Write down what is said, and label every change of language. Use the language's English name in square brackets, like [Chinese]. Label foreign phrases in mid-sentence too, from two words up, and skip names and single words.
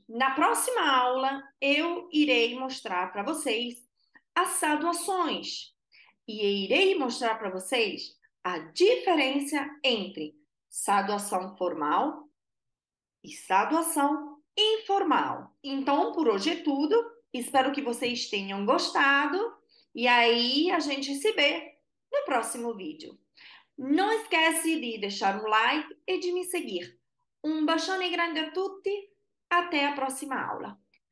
[Portuguese] Na próxima aula, eu irei mostrar para vocês as saduações e irei mostrar para vocês a diferença entre saduação formal e saduação informal. Então, por hoje é tudo. Espero que vocês tenham gostado e aí a gente se vê no próximo vídeo. Não esquece de deixar um like e de me seguir. [Italian] Um bacione grande a tutti, [Portuguese] até a próxima aula.